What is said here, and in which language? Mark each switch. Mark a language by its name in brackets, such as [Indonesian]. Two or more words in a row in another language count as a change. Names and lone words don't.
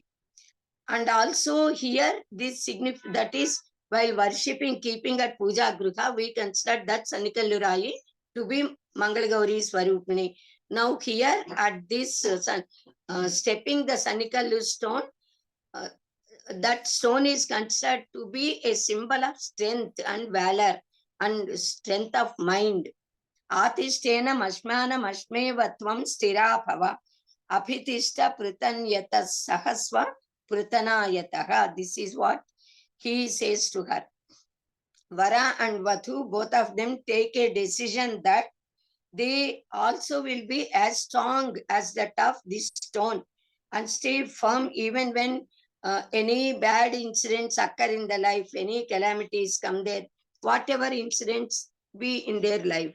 [English] And also here, this that is, while worshipping, keeping at Puja Gruha, we consider that Sannikallurai to be [Sanskrit] Mangalagauri Swarupini. [English] Now here at this stepping the Sanikalu stone, that stone is considered to be a symbol of strength and valor and strength of mind. [Sanskrit] Atishtena mashmana mashmevatvam stira bhava apitishta pritanyata sahasva pritanayataha. [English] This is what he says to her. Vara and Vathu, both of them take a decision that they also will be as strong as that of this stone and stay firm even when any bad incidents occur in the life, any calamities come there, whatever incidents be in their life.